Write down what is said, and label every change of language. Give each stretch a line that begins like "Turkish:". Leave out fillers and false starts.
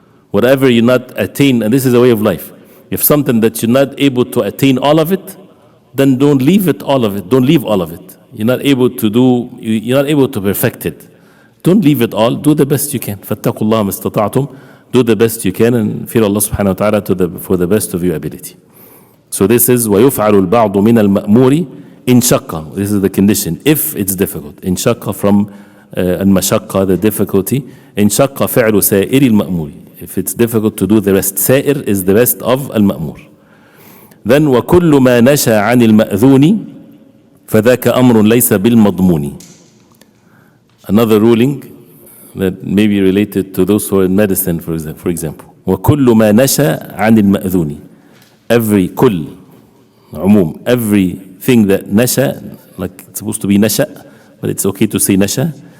English: Whatever you not attain, and this is a way of life. If something that you're not able to attain all of it, then don't leave it all of it. Don't leave all of it. You're not able to do, you're not able to perfect it. Don't leave it all. Do the best you can.
Arabic: فَاتَّقُوا اللَّهَ مَا اسْتَطَعْتُمْ.
English: Do the best you can and fear Allah subhanahu wa ta'ala for the best of your ability. So this is
Arabic: وَيُفْعَلُ الْبَعْضُ مِنَ الْمَأْمُورِ إِنْ شَقَّ.
English: This is the condition. If it's difficult.
Arabic: إِنْ شَقَّ
English: from المشقة, the difficulty.
Arabic: إِنْ شَقَّ فِعْلُ سَائِرِ الْمَأْمُورِ.
English: If it's difficult to do the rest. سائر is the rest of al-ma'mur. Then
Arabic: وَكُلُّ مَا نَشَى عَنِ الْمَأْذُونِ فَذَاكَ أَمْرٌ لَيْسَ بِالْمَضْمُونِ.
English: Another ruling that may be related to those who are in medicine, for example.
Arabic: وَكُلُّ مَا نَشَى عَنِ الْمَأْذُونِ.
English: Every kull, umum, everything that nasha, like it's supposed to be nasha, but it's okay to say nasha.